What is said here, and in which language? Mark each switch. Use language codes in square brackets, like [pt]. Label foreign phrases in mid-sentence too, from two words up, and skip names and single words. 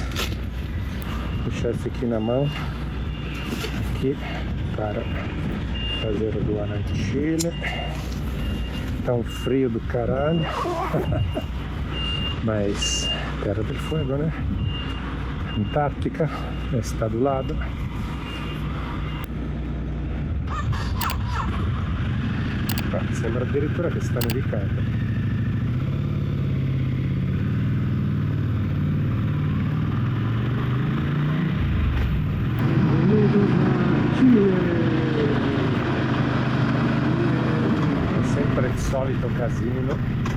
[pt] Vou deixar esse aqui na mão, aqui para fazer a aduana de Chile. Tá um frio do caralho, mas Terra del Fuego, né? Antártica está do lado. [it] Sembra addirittura che sta nevicando. È sempre il solito casino.